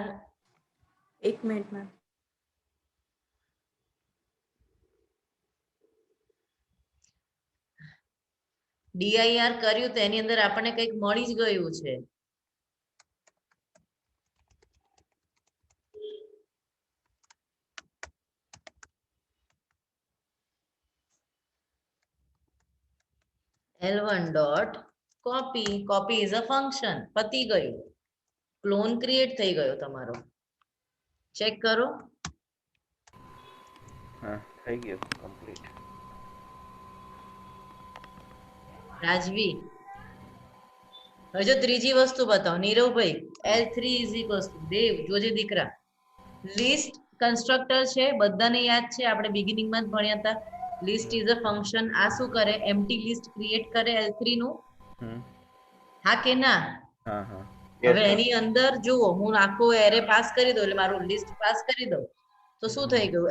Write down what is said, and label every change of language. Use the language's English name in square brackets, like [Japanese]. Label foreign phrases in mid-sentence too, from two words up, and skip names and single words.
[Gujarati] એક [English] minute ma'am. [Gujarati] DIR કર્યું તો એની અંદર આપણને કંઈક મળી જ ગયું છે. [English] L1 dot copy, copy is a function. [Gujarati] પતી ગયું. [English] clone create [Gujarati] થઈ ગયો તમારો. ચેક કરો. હા થઈ ગયું કમ્પ્લીટ. રાજવી, હવે જો ત્રીજી વસ્તુ બતાવો. નીરવભાઈ, [English] L3 is equals to, [Gujarati] દેવ જોજે દીકરા, [English] list constructor [Gujarati] છે, બધાને યાદ છે, આપણે બિગિનિંગમાં જ ભણ્યા હતા. [English] list is a function. [Gujarati] આ શું કરે? [English] empty list create [Gujarati] કરે L3 નું. હા કે ના? હા હા [English] Yes, [Gujarati] હવે [English] ma'am. [Gujarati] એની અંદર જુઓ, હું આખો [English] array pass [Gujarati] કરી દઉં, એટલે મારું [English] list pass [Gujarati] કરી દઉં, તો શું થઈ ગયું?